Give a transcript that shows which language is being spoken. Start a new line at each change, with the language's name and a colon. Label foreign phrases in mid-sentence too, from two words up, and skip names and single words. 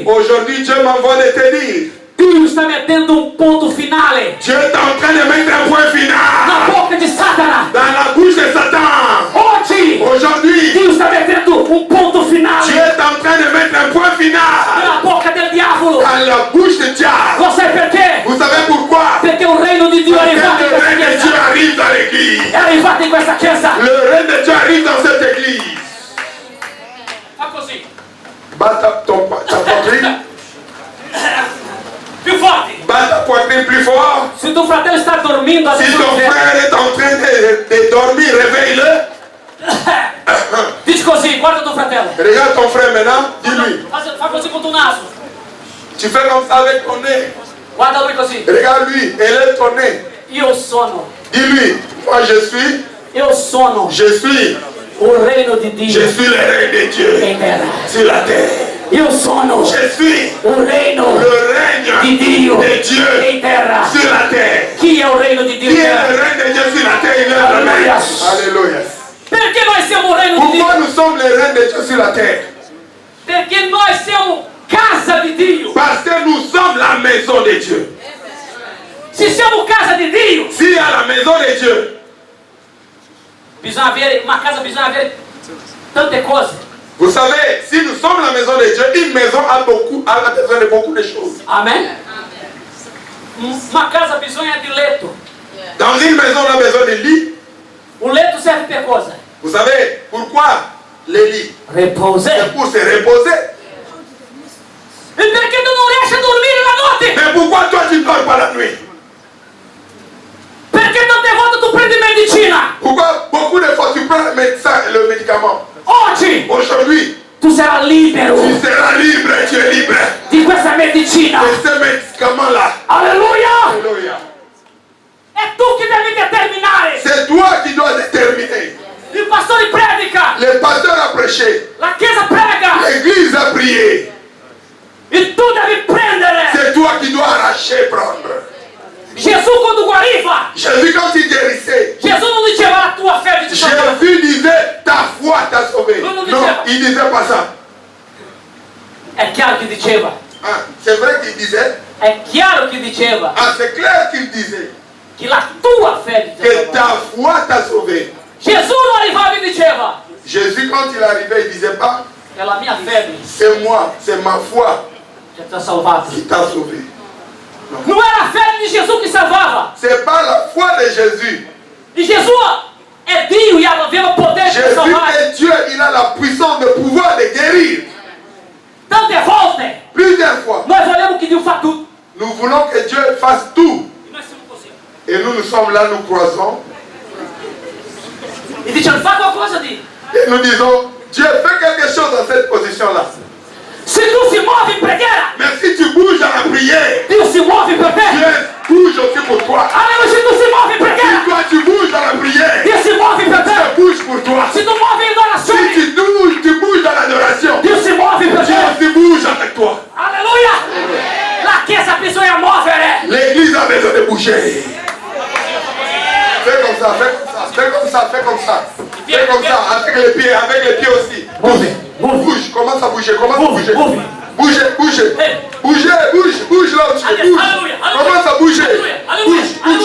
French: Aujourd'hui, Dieu m'envoie de te dire.
Portuguese: Deus está metendo ponto finale
French: Dieu est en train de mettre un point
Portuguese: na
French: final
Portuguese: boca de Satanás.
French: dans la bouche de Satan.
Portuguese: Hoje
French: Aujourd'hui,
Portuguese: Deus está metendo ponto finale
French: Dieu est en train de mettre un point final
Portuguese: na boca do diabo.
French: dans la bouche du diable.
Portuguese: Você por quê?
French: Vous savez pourquoi?
Portuguese: Porque o reino de Deus é
French: Parce
Portuguese: arrivado
French: que
Portuguese: em
French: le règne de
Italian: questa
French: Dieu
Italian: chiesa.
French: arrive dans l'église.
Portuguese: É arrivado em
Italian: questa chiesa.
French: Le règne de Dieu arrive dans cette église.
Italian: Fa così.
French: Bat ta poitrine.
Italian: Più forte.
French: Bat ta poitrine plus fort.
Portuguese: Se teu fratello está dormindo,
French: Si ton frère est en train de dormir, réveille-le.
Italian: diz così, guarda teu fratello.
French: Regarde ton frère maintenant, dis-lui.
Italian: Fa così con tuo naso.
French: Tu fais comme ça avec ton nez.
Italian: Guarda lui così.
French: Regarde lui, élève ton nez.
Italian: Io sono.
French: Dis-lui, moi
Portuguese: Eu sono
French: je suis
Portuguese: o reino de Deus
French: le règne de Dieu
Portuguese: em terra.
French: sur la terre.
Portuguese: Eu sono
French: Je suis
Portuguese: o reino
French: le règne
Portuguese: de Deus
French: de Dieu
Portuguese: em terra.
French: sur la terre.
Italian: Chi è
Portuguese: o reino
Italian: di Dio
French: Qui
Italian: in
French: est
Italian: terra?
French: le règne de Dieu sur la terre? Il est le Alléluia. règne. Alléluia.
Italian: Perché noi siamo
Portuguese: o reino
Italian: di
French: Pourquoi
Italian: Dio?
French: nous sommes le règne de Dieu sur la terre?
Italian: Perché noi siamo casa di Dio.
French: Parce que nous sommes la maison de Dieu.
Italian: Se siamo casa di Dio,
French: Si à la maison de Dieu,
Italian: bisogna avere
Portuguese: uma casa,
Italian: bisogna avere tante cose.
French: vous savez, si nous sommes la maison de Dieu, une maison a besoin de beaucoup de choses.
Portuguese: Amém? Uma casa
Italian: bisogna di letto.
French: Dans une maison, on a besoin de lit.
Italian: O letto serve per cosa?
French: Vous savez pourquoi les lits?
Portuguese: Repousar.
French: C'est pour se reposer.
Italian: E perché tu non riesci a dormire la notte?
French: Mais pourquoi toi tu ne dors pas la nuit?
Italian: Perché tante volte tu prendi medicina?
French: Pourquoi beaucoup de fois tu prends le médicament?
Italian: Oggi
French: Aujourd'hui,
Italian: tu sarai libero
French: tu seras libre, tu es libre
Italian: di questa medicina.
French: de ce médicament-là.
Italian: Alleluia!
French: Alléluia.
Italian: È tu che devi determinare.
French: C'est toi qui dois déterminer.
Italian: Il pastore predica,
French: Le pasteur a prêché,
Italian: la chiesa prega
French: l'église a prié.
Italian: e tu devi prendere.
French: C'est toi qui dois arracher, prendre.
Italian: Gesù quando guariva,
French: Jésus, quand il guérissait,
Italian: Gesù non diceva la tua fede ti salverà.
French: Jésus disait ta foi t'a sauvé.
Italian: Non, non
French: Non,
Italian: diceva.
French: il disait pas ça.
Italian: È chiaro che diceva.
French: Ah, c'est vrai qu'il disait.
Italian: È chiaro che diceva
French: Ah, c'est clair qu'il disait
Italian: che la tua fede ti
French: que
Italian: salverà.
French: ta foi t'a sauvé.
Italian: Gesù non arrivava e diceva
French: Jésus, quand il arrivait, il disait pas
Italian: è la mia fede
French: c'est moi, c'est ma foi
Italian: che ti ha salvato.
French: qui t'a sauvé.
Italian: Non era a fede di Gesù che salvava.
French: C'est pas la foi de Jésus.
Italian: E Gesù è Dio e aveva
Portuguese: o poder
Italian: di
French: Jésus
Italian: salvare.
French: est Dieu, il a la puissance de pouvoir de guérir.
Italian: Tante volte
French: Plusieurs fois,
Italian: noi vogliamo che Dio fa tutto.
French: nous voulons que Dieu fasse tout.
Italian: E noi siamo così.
French: Et nous sommes là, nous croisons.
Italian: E diciamo fa qualcosa di.
French: Et nous disons, Dieu fait quelque chose dans cette position-là.
Italian: Se tu si muovi in preghiera,
French: Mais si tu bouges dans la prière,
Italian: Dio si muove per te.
French: Dieu bouge aussi pour toi.
Italian: Alleluia, se tu si muovi in
French: Si
Italian: preghiera,
French: toi tu bouges dans la prière,
Italian: Dio si muove per te.
French: Dieu bouge pour toi.
Italian: Se tu muovi in adorazione,
French: Si tu bouges dans l'adoration,
Italian: Dio si muove per
French: Dieu
Italian: te.
French: aussi bouge avec toi.
Italian: Alleluia! La chiesa bisogna muovere.
French: L'église a besoin de bouger. Fais comme ça, fais comme ça, fais comme ça, fais comme ça. Fais comme ça, avec les pieds aussi. Bouge, commence à bouger, commence à bouger. Bougez, bougez. Bougez, bouge là où tu es, bouge. Commence à bouger. Bouge.